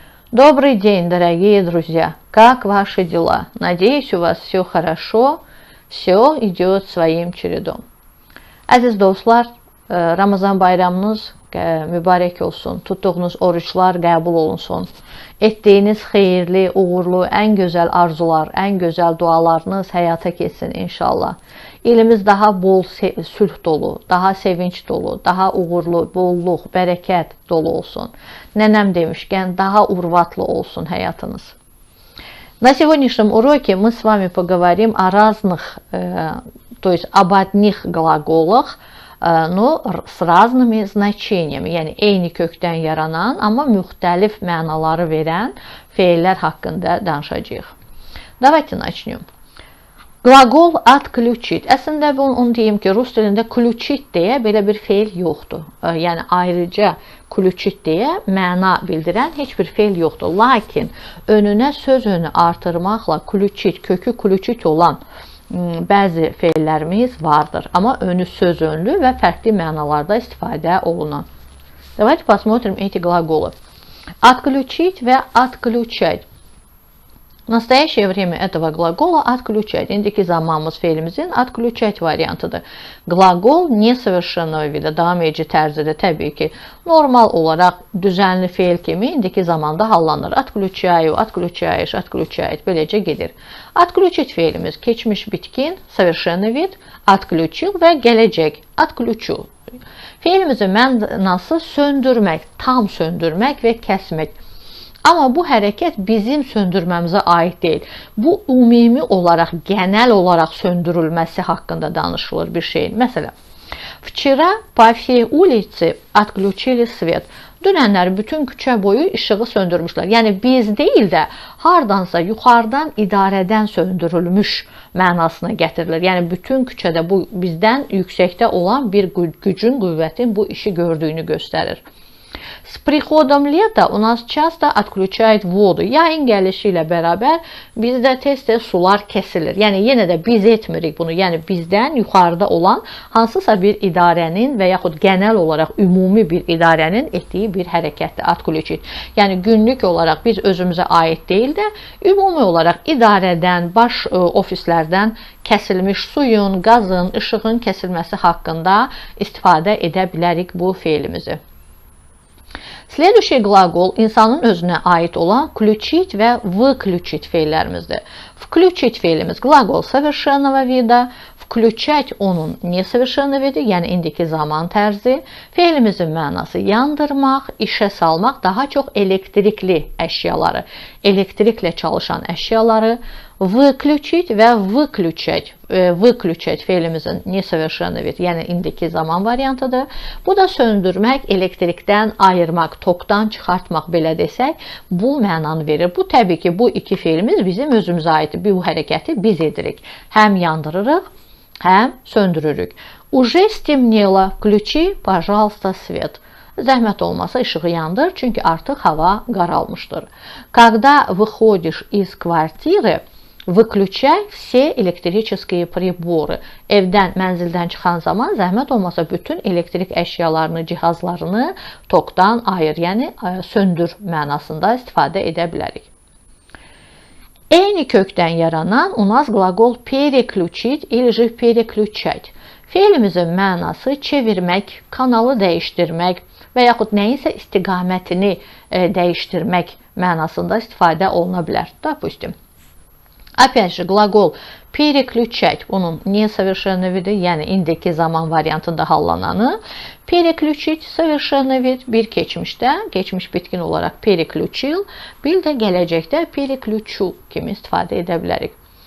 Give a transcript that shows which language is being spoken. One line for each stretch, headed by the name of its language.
Russian: Добрый день, дорогие друзья! Как ваши дела? Надеюсь, у вас все хорошо, все idет своим чередом.
Azerbaijani: Əziz dostlar, Ramazan bayramınız mübarək olsun. Tutduğunuz oruçlar qəbul olunsun. Etdiyiniz xeyirli, uğurlu, ən gözəl arzular, ən gözəl dualarınız həyata keçsin inşallah. İlimiz daha bol sülh dolu, daha sevinç dolu, daha uğurlu, bolluk, bərəkət dolu olsun. Nənəm demişkən, daha urvatlı olsun həyatınız.
Russian: На сегодняшнем уроке мы с вами поговорим о разных, то есть об одних глаголах, но с разными значениями.
Azerbaijani: Yəni eyni kökdən yaranan, amma müxtəlif mənaları verən feillər haqqında danışacağıq.
Russian: Давайте начнем.
Azerbaijani: Qlaqol отключить. Əslində onu deyim ki, rus dilində ключить deyə belə bir feil yoxdur. Yəni ayrıca ключить deyə məna bildirən heç bir feil yoxdur. Lakin önünə söz önü artırmaqla ключить, kökü ключить olan bəzi feillərimiz vardır. Amma önü söz önlü və fərqli mənalarda istifadə olunan.
Russian: Давайте посмотрим эти глаголы. Отключить və отключать. В настоящее время этого глагола отключать.
Azerbaijani: İndiki zamanımız feilimizin отключать variantıdır. Qlaqol nesəvəşşənli вида, davam edici tərzidə təbii ki, normal olaraq düzənli feil kimi indiki zamanda hallanır.
Russian: Отключаю, отключаешь, отключает.
Azerbaijani: Beləcə gedir. Отключить feilimiz keçmiş bitkin, совершенный вид, отключил və gələcək, отключу. Feilimizin mənası söndürmək, tam söndürmək və kəsmək. Amma bu hərəkət bizim söndürməmizə aid deyil. Bu ümumi olaraq, genel olaraq söndürülməsi haqqında danışılır bir şeyin.
Russian: Məsələn, вчера по всей улице отключили свет.
Azerbaijani: Dünənlər bütün küçə boyu işığı söndürmüşlər. Yəni biz deyil də hardansa yuxarıdan idarədən söndürülmüş mənasına gətirilir. Yəni bütün küçədə bu bizdən yüksəkdə olan bir gücün, qüvvətin bu işi gördüyünü göstərir.
Russian: С приходом лета у нас часто отключают воду.
Azerbaijani: Yayın gəlişi ilə bərabər bizdə tez-tez sular kəsilir. Yəni yenə də biz etmirik bunu. Yəni bizdən yuxarıda olan hansısa bir idarənin və yaxud genel olaraq ümumi bir idarənin etdiyi bir hərəkətdir.
Russian: Отключить.
Azerbaijani: Yəni günlük olaraq biz özümüzə aid deyil də ümumi olaraq idarədən, baş ofislərdən kəsilmiş suyun, qazın, işığın kəsilməsi haqqında istifadə edə bilərik bu feilimizi.
Russian: Следующий глагол
Azerbaijani: insanın özünə aid olan включить və выключить feillərimizdir. Включить feilimiz qlaqol совершенного вида, включать onun nesəvəşşənli vidi, yəni indiki zaman tərzi. Feilimizin mənası yandırmaq, işə salmaq, daha çox elektrikli əşyaları, elektriklə çalışan əşyaları.
Russian: Выключить və выключать.
Azerbaijani: Выключать feilimizin nesəvəşşənli vidi, yəni indiki zaman variantıdır. Bu da söndürmək, elektrikdən ayırmaq, tokdan çıxartmaq belə desək, bu mənanı verir. Bu təbii ki, bu iki feilimiz bizim özümüzə aiddir. Bu hərəkəti biz edirik. Həm yandırırıq, həm söndürürük.
Russian: Уже стемнело, включи, пожалуйста, свет.
Azerbaijani: Zəhmət olmasa işığı yandır, çünki artıq hava qaralmışdır.
Russian: Когда выходишь из квартиры, выключай все электрические приборы.
Azerbaijani: Evdən, mənzildən çıxan zaman zəhmət olmasa bütün elektrik əşyalarını, cihazlarını tokdan ayır, yəni söndür mənasında istifadə edə bilərik. Eyni kökdən yaranan
Russian: у нас глагол переключить или же переключать.
Azerbaijani: Feilimizin mənası çevirmək, kanalı dəyişdirmək və yaxud nəyinsə istiqamətini dəyişdirmək mənasında istifadə oluna bilər.
Russian: Допустим. Опять же, глагол переключать,
Azerbaijani: onun nesəvəşşənli vidi, yəni indiki zaman variantında hallananı, переключить совершенный вид, bir keçmişdə, keçmiş bitkin olaraq переключил, bir də gələcəkdə переключу kimi istifadə edə bilərik.